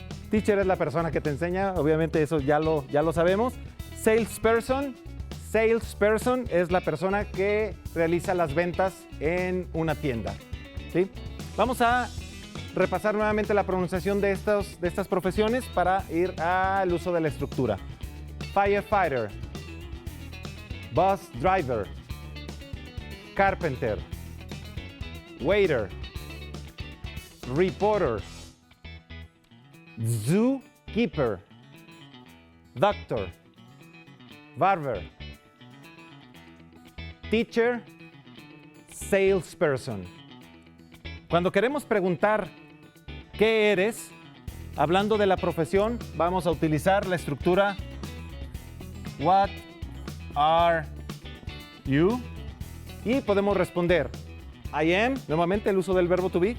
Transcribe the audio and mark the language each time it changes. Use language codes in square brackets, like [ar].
[es] Teacher es la persona que te enseña. Obviamente eso ya lo sabemos. Salesperson. Salesperson es la persona que realiza las ventas en una tienda. ¿Sí? Vamos a repasar nuevamente la pronunciación de estas profesiones para ir al uso de la estructura. [en] Firefighter, bus driver, carpenter, waiter, reporter, zookeeper, doctor, barber, teacher, salesperson. [es] Cuando queremos preguntar ¿qué eres? Hablando de la profesión, vamos a utilizar la estructura [en] What are you? [es] Y podemos responder [en] I am, [es] nuevamente el uso del verbo to be.